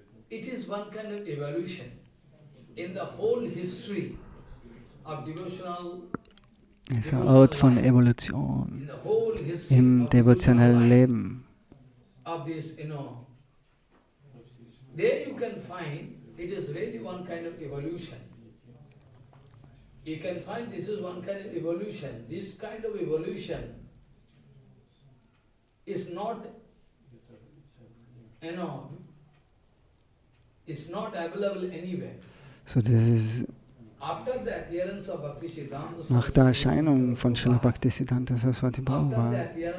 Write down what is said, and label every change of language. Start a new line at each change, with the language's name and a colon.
English: It is one kind of evolution in the whole history of devotional.
German: Es ist eine Art von Evolution im devotionellen Leben.
English: Of this, there you can find it is really one kind of evolution. You can find this is one kind of evolution. This kind of evolution is not, it's not available anywhere.
German: So das ist nach der Erscheinung von Srila Bhaktisiddhanta Saraswati Prabhupada.